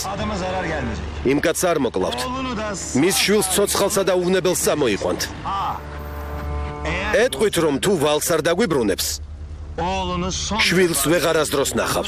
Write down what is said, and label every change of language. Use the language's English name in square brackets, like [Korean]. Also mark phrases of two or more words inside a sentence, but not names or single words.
[Turkish] adama zarar gelmeyecek. [Georgian] იმ კაცს არ მოკლავთ. [Turkish] Oğlunu da [Georgian] მის შვილს ცოცხალსა და უვნებელს წამოიყვანთ. [Turkish] eğer [Georgian] ეტყვით რომ თუ ვალს არ დაგვიბრუნებს, [Turkish] oğlunu son [Georgian] შვილს ვეღარასდროს ნახავს.